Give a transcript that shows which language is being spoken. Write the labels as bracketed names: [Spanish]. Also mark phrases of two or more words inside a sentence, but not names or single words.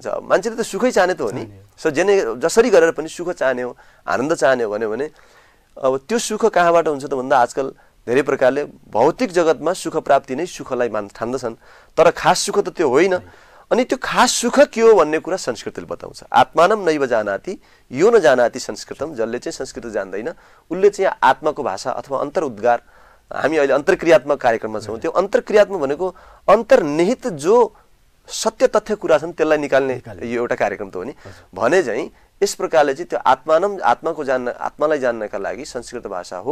[Nepali] मान्छेले त सुखै चाहने त हो नि, सो जसरी गरेर पनि सुख चाहने हो, आनन्द चाहने हो भन्यो भने अब त्यो सुख कहाँबाट हुन्छ त भन्दा आजकल धेरै प्रकारले भौतिक जगतमा सुख प्राप्ति नै सुखलाई ठान्दछन्, तर खास सुख त त्यो होइन। अनि त्यो खास सुख के हो भन्ने कुरा संस्कृतले बताउँछ। [Sanskrit] आत्मानं नैव जानाति यो न जानाति संस्कृतम, [Nepali] जसले चाहिँ संस्कृत जान्दैन उसले चाहिँ आत्माको भाषा अथवा अन्तर उद्गार, हामी अहिले अन्तर्क्रियात्मक कार्यक्रममा छौँ, त्यो अन्तर्क्रियात्मक भनेको अन्तर्निहित जो सत्य तथ्य कुरा छन् त्यसलाई निकाल्ने यो एउटा कार्यक्रम त हो नि भने चाहिँ यस प्रकारले चाहिँ त्यो आत्मालाई जान्नका लागि संस्कृत भाषा हो।